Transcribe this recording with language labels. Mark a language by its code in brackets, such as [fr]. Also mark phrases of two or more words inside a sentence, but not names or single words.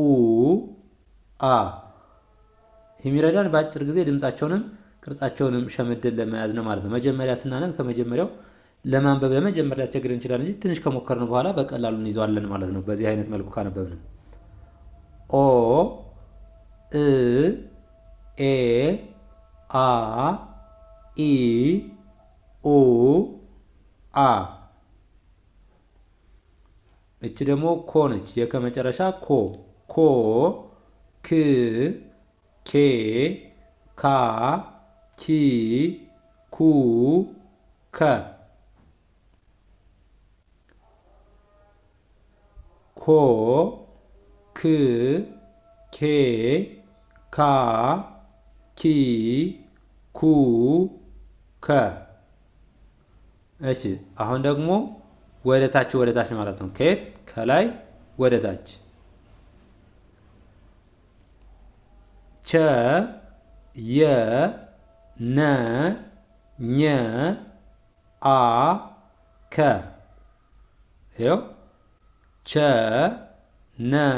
[am] አ። የሚረዳን በአጭር ጊዜ ድምጻቸውንም ቅርጻቸውንም ሸምድን ለመያዝ ነው ማለት ነው። መጀመሪያ ስናነብ ከመጀመሪያው ለማንበብ ለመጀመሪያ ሊያስቸግር እንችላል እንጂ ትንሽ ከሞከርን በኋላ በቀላሉ እንይዘዋለን ማለት ነው። በዚህ አይነት መልኩ ካነበብን ኦ፣ እ፣ ኤ፣ አ፣ ኢ፣ ኡ፣ አ። እቺ ደግሞ ኮ ነች። የከመጨረሻ ኮ። ኮ፣ ክ፣ ኬ፣ ካ፣ ኪ፣ ኩ፣ ከ። ኮ ክ ኬ ካ ኪ ኩ ከ። እሺ አሁን ደግሞ ወደ ታች ማለት ነው። ከየት ከላይ ወደ ታች ቸ የ ነ ኘ አ ከ። ይኸው ቸ ነ